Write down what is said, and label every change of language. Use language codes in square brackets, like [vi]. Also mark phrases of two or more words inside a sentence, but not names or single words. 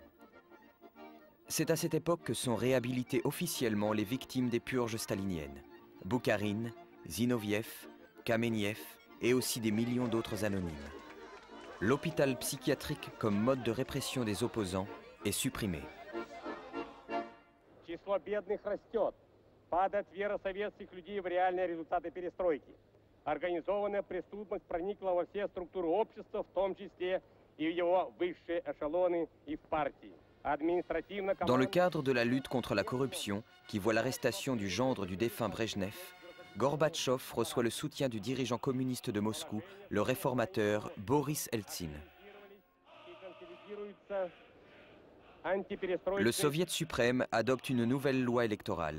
[fr] C'est à cette époque que sont réhabilitées officiellement les victimes des purges staliniennes, Boukharine, Zinoviev, Kameniev et aussi des millions d'autres anonymes. L'hôpital psychiatrique comme mode de répression des opposants est supprimé. [ru] Число бедных растет. Падает вера советских людей в реальные результаты перестройки. Организованная преступность проникла во все структуры общества, в том числе и в его высшие эшелоны и в партии. [fr] Dans le cadre de la lutte contre la corruption, qui voit l'arrestation du gendre du défunt Brejnev, Gorbatchev reçoit le soutien du dirigeant communiste de Moscou, le réformateur Boris Eltsine. Le Soviet suprême adopte une nouvelle loi électorale.